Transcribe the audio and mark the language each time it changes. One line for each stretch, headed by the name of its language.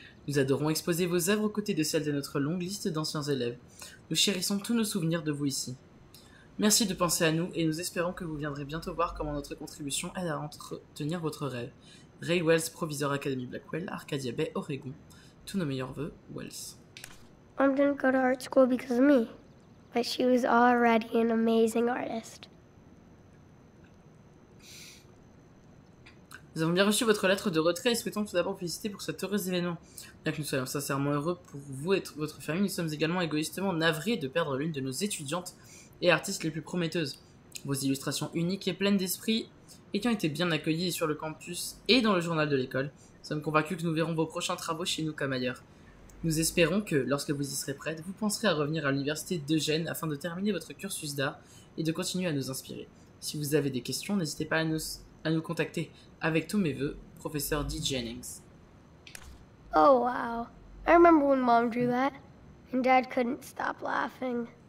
French: Nous adorons exposer vos œuvres aux côtés de celles de notre longue liste d'anciens élèves. Nous chérissons tous nos souvenirs de vous ici. Merci de penser à nous et nous espérons que vous viendrez bientôt voir comment notre contribution aide à entretenir votre rêve. Ray Wells, proviseur Académie Blackwell, Arcadia Bay, Oregon. Tous nos meilleurs vœux, Wells.
English: Mom didn't go to art school because of me, but she was already an amazing artist.
French: Nous avons bien reçu votre lettre de retrait et souhaitons tout d'abord vous féliciter pour cet heureux événement. Bien que nous soyons sincèrement heureux pour vous et votre famille, nous sommes également égoïstement navrés de perdre l'une de nos étudiantes et artistes les plus prometteuses. Vos illustrations uniques et pleines d'esprit ayant été bien accueillies sur le campus et dans le journal de l'école, nous sommes convaincus que nous verrons vos prochains travaux chez nous comme ailleurs. Nous espérons que, lorsque vous y serez prête, vous penserez à revenir à l'université d'Eugène afin de terminer votre cursus d'art et de continuer à nous inspirer. Si vous avez des questions, n'hésitez pas à nous contacter. Avec tous mes vœux, professeur D. Jennings.
English: Oh, wow. I remember when Mom drew that, and Dad couldn't stop laughing.